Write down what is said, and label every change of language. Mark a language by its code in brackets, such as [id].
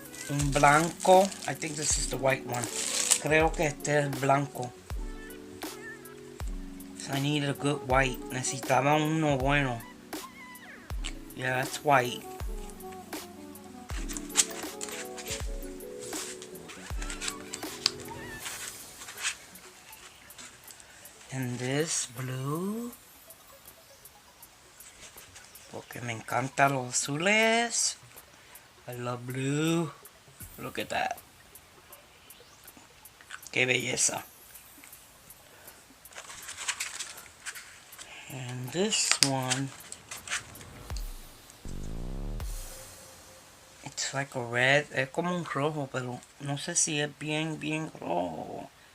[es] Un blanco. [en] I think this is the white one. [es] Creo que este es el blanco. [en] So I need a good white. [es] Necesitaba uno bueno. [en] Yeah, that's white. And this blue. [es] Porque me encantan los azules. [en] I love blue. Look at that. [es] Qué belleza. [en] And this one, it's like a red. [es] Es como un rojo, pero no sé si es bien rojo.